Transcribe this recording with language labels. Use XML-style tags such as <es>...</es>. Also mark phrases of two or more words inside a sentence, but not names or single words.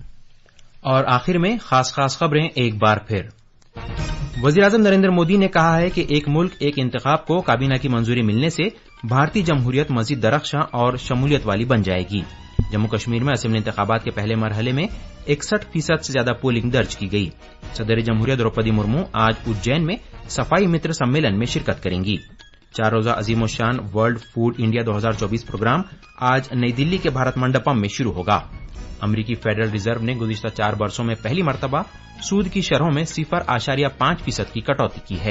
<ur>اور آخر میں خاص خبریں ایک بار پھر۔ وزیر اعظم نریندر مودی نے کہا ہے کہ ایک ملک ایک انتخاب کو کابینہ کی منظوری ملنے سے بھارتی جمہوریت مزید درخشاں اور شمولیت والی بن جائے گی۔ جموں کشمیر میں اسمبلی انتخابات کے پہلے مرحلے میں 61% سے زیادہ پولنگ درج کی گئی۔ صدر جمہوریہ دروپدی مرمو آج اجین میں صفائی متر سمیلن میں شرکت کریں گی۔ 4 روزہ عظیم الشان ورلڈ فوڈ انڈیا 2024 پروگرام آج نئی دلی کے بھارت منڈپم میں شروع ہوگا۔ امریکی فیڈرل ریزرو نے گزشتہ 4 برسوں میں پہلی مرتبہ سود کی شرحوں میں 0.5% کی کٹوتی کی ہے۔</ur>